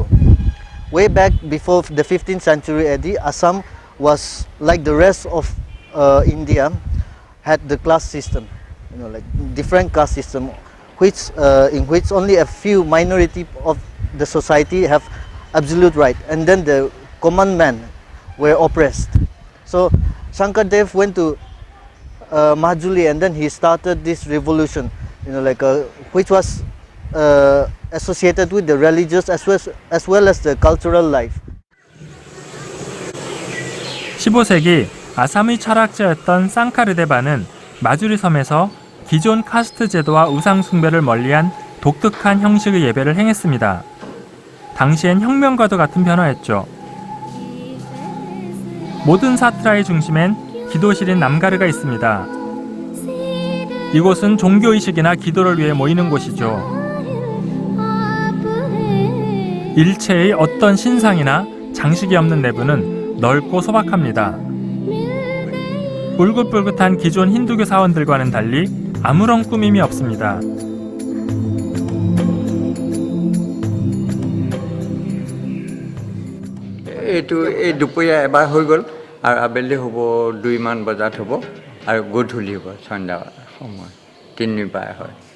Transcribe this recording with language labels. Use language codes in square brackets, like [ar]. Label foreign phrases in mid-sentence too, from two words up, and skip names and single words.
[en] Way back before the 15th century AD, Assam was like the rest of India, had the class system, like different caste system, in which only a few minority of the society have absolute right, and then the common men were oppressed. So Shankardev went to Mahajuli, and then he started this revolution, which was associated with the religious as well as the cultural life. [ko] 15세기 아삼의 철학자였던 쌍카르데바는 마주리 섬에서 기존 카스트 제도와 우상 숭배를 멀리한 독특한 형식의 예배를 행했습니다. 당시엔 혁명과도 같은 변화였죠. 모든 사트라의 중심엔 기도실인 남가르가 있습니다. 이곳은 종교의식이나 기도를 위해 모이는 곳이죠. 일체의 어떤 신상이나 장식이 없는 내부는 넓고 소박합니다. 뿔긋뿔긋한 기존 힌두교 사원들과는 달리 아무런 꾸밈이 없습니다. [as] এইটো এই দুপৰীয়া এবাৰ হৈ গ'ল আৰু আবেলি হ'ব 2মান বজাত হ'ব আৰু গধূলি হ'ব সন্ধ্যা সময় তিনিবাৰ হয়।